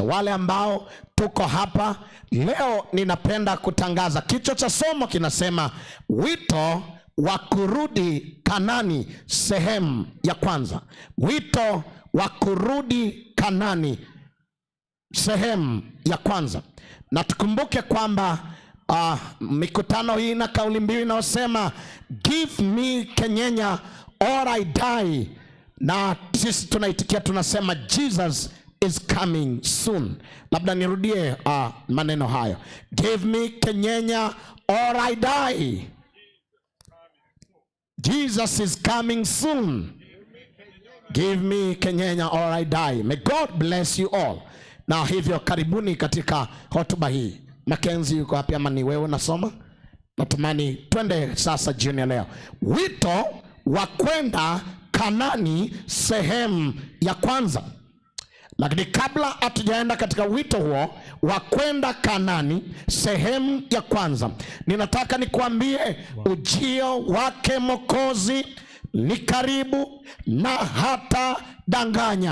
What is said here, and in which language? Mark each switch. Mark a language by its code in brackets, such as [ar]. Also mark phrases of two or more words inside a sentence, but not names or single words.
[sw] Wale ambao tuko hapa leo, ninapenda kutangaza kichwa cha somo kinasema wito wa kurudi Kanani, sehemu ya kwanza. Wito wa kurudi Kanani, sehemu ya kwanza. Na tukumbuke kwamba mikutano hii na kauli mbiu inayosema [en] give me Kenyenya or I die, [sw] na sisi tunaitikia tunasema [en] Jesus is coming soon. [sw] Labda nirudie maneno hayo, [en] give me Kenyenya or I die. Jesus is coming soon. Give me Kenyenya or I die. May God bless you all. [sw] Na hivyo karibuni katika hotuba hii. Mackenzie yuko hapa ama ni wewe unasoma? Natumani twende sasa jioni leo. Wito wa kwenda Kanani sehemu ya kwanza. Lakini kabla hatujaenda katika wito huo wa kwenda Kanani sehemu ya kwanza, ninataka nikuambie ujio wake Mwokozi ni karibu na hata danganya.